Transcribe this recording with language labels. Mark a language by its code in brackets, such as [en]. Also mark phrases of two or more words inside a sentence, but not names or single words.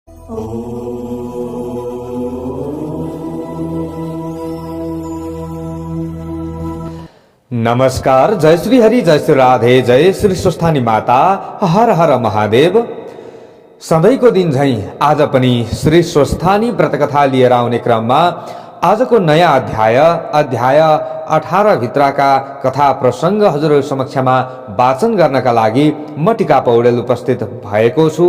[ne] नमस्कार, जय श्री हरि, जय श्री राधे, जय श्री स्वस्थानी माता, हर हर महादेव। सधैँको दिन झैं आज पनि श्री स्वस्थानी व्रतकथा लिएर आउने क्रममा आजको नयाँ अध्याय 18 भित्रका कथा प्रसङ्ग हजुरहरू समक्षमा वाचन गर्नका लागि म टिका पौडेल उपस्थित भएको छु।